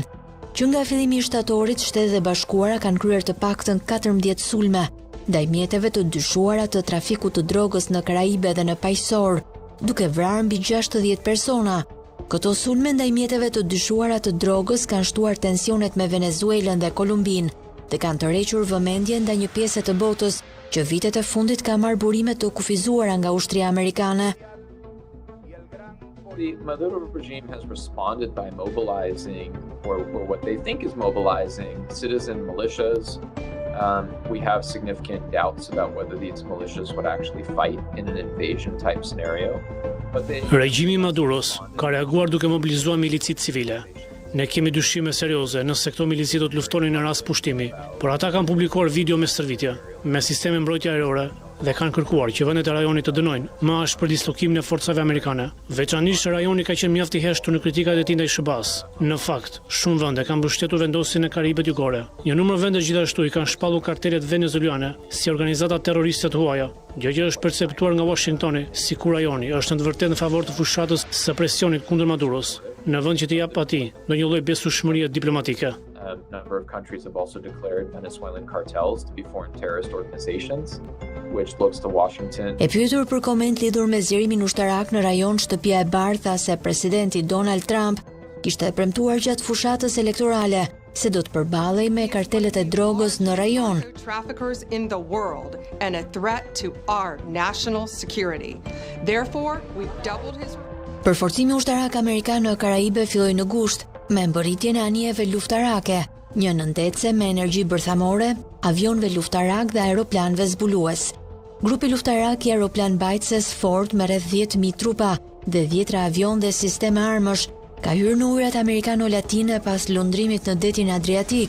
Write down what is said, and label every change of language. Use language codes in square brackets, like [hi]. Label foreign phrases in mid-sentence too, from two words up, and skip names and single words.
[sq] Që nga fillimi i shtatorit, Shtetet e Bashkuara kanë kryer të paktën 14 sulme ndaj mjeteve të dyshuara të trafikut të drogës në Karaibe dhe në paqësor, duke vrarë mbi 60 persona. Këto sulme ndaj mjeteve të dyshuara të drogës kanë shtuar tensionet me Venezuelën dhe Kolumbinë dhe kanë tërhequr vëmendjen ndaj një pjese të botës që vitet e fundit ka marrë burime të kufizuara nga ushtria amerikane. [en] The Maduro regime has responded by mobilizing, or what they think is mobilizing, citizen militias. We have significant doubts about whether these militias would actually fight in an invasion-type scenario. [sq] Regjimi i Maduros ka reaguar duke mobilizuar milicit civile. Ne kemi dyshime serioze nëse këto milici do të luftonin në rast pushtimi, por ata kanë publikuar video me stërvitje, me sisteme mbrojtje ajrore dhe kanë kërkuar që vendet e rajonit të dënojnë më ashtë për dislokimin e forcave amerikane. Veçanërisht rajoni ka qenë mjaft i heshtur në kritikat e tij ndaj SBA-s. Në fakt, shumë vende kanë mbështetur vendosjen e Karibet Jugore. Një numër vende gjithashtu i kanë shpallur kartelet venezuelane si organizata terroriste të huaja, gjë që është perceptuar nga Washingtoni si kur rajoni është në të vërtetë në favor të fushatës së presionit kundër Maduros, në vend që të jap atij ndonjë lloj besueshmërie diplomatike. [en] A number of countries have also declared Venezuelan cartels to be foreign terrorist organizations, which looks to Washington. [sq] E pyetur për koment lidhur me zgjerimin ushtarak në rajon, Shtëpia e Bardhë tha se presidenti Donald Trump kishte premtuar gjatë fushatës elektorale se do të përballej me kartelet e drogës në rajon. [en] Traffickers in the world and a threat to our national security. Therefore, we've doubled his [sq] Përforcimi ushtarak amerikan në Karaibe filloi në gusht me mbërritjen e anijeve luftarake, një nëntece me energji bërthamore, avionëve luftarak dhe aeroplanëve zbulues. Grupi luftarak i aeroplanbajtëses Ford me rreth 10.000 trupa dhe 10 avion dhe sisteme armësh ka hyrë në ujërat amerikano-latine pas lundrimit në detin Adriatik.